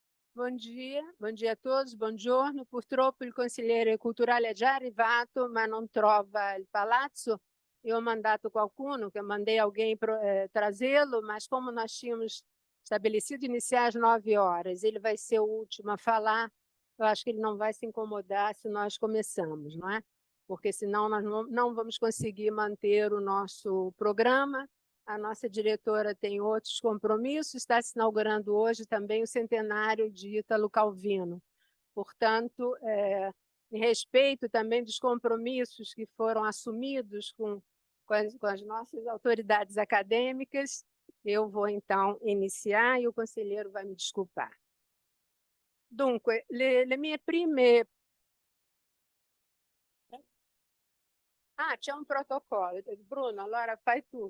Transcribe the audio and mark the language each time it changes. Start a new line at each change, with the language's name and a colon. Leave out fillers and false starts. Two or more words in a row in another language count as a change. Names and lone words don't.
Portuguese: Bom dia a todos,
Italian: buongiorno. Purtroppo il consigliere culturale è già arrivato, ma non trova il palazzo. Eu ho mandato qualcuno,
Portuguese: que eu mandei alguém trazê-lo, mas como nós tínhamos estabelecido iniciar às 9 horas, ele vai ser o último a falar, eu acho que ele não vai se incomodar se nós começamos, não é? Porque senão nós não vamos conseguir manter o nosso programa. A nossa diretora tem outros compromissos, está se inaugurando hoje também o centenário de Ítalo Calvino. Portanto, em respeito também dos compromissos que foram assumidos com as nossas autoridades acadêmicas, eu vou então iniciar e o conselheiro vai me desculpar.
Italian: Dunque, le mie prime... Ah, c'è un protocollo. Bruno, allora fai tu.